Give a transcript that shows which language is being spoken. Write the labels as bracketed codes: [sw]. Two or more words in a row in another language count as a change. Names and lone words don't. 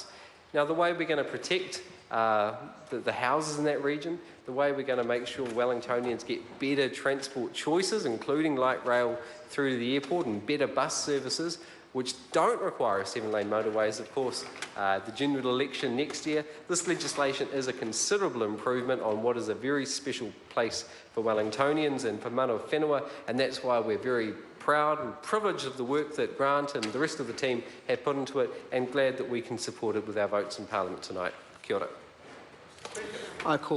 [en] Now, the way we're going to protect the houses in that region, the way we're going to make sure Wellingtonians get better transport choices, including light rail through to the airport and better bus services, which don't require a 7-lane motorways, of course, the general election next year. This legislation is a considerable improvement on what is a very special place for Wellingtonians and for [mi] mana whenua, [en] and that's why we're very proud and privileged of the work that Grant and the rest of the team have put into it, and glad that we can support it with our votes in Parliament tonight. [mi] Kia ora. [en] I call